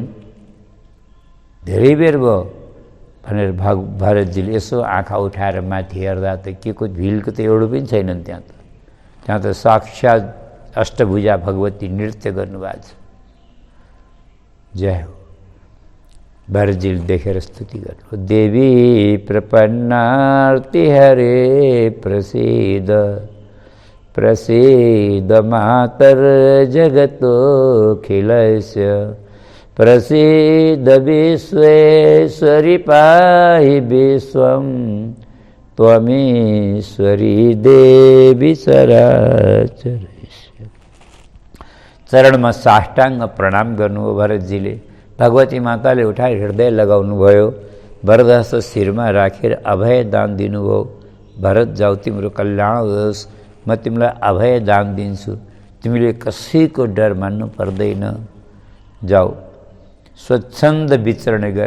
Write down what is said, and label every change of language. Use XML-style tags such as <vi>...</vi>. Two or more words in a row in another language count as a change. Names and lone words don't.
<ne>धेरै बेर भयो भनेर भरतजीले यसो आँखा उठाएर माथि हेर्दा त के को भिलको त एउटा पनि छैनन् त्यहाँ त साक्षात अष्टभुजा भगवती नृत्य गर्नुभएको छ। जय हो। भरतजीले देखेर स्तुति गर्नु,</ne> <sa>देवी प्रपन्नार्ति हरे प्रसीद प्रसीद मातर जगतोऽखिलस्य प्रसीद विश्वेश्वरि पाहि विश्वं त्वमीश्वरी देवी चराचरस्य।</sa> <ne>चरणमा साष्टाङ्ग प्रणाम गर्नुभयो भरतजीले। भगवती माताले उठाएर हृदय लगाउनु भयो, वरदहस्त शिरमा राखेर अभय दान दिनुभयो। भरत जाऊ, तिम्रो कल्याण होस्, म तिमीलाई अभय दान दिन्छु, तिमीले कसैको डर मान्नु पर्दैन, जाऊ स्वच्छन्द विचरण गर।</ne>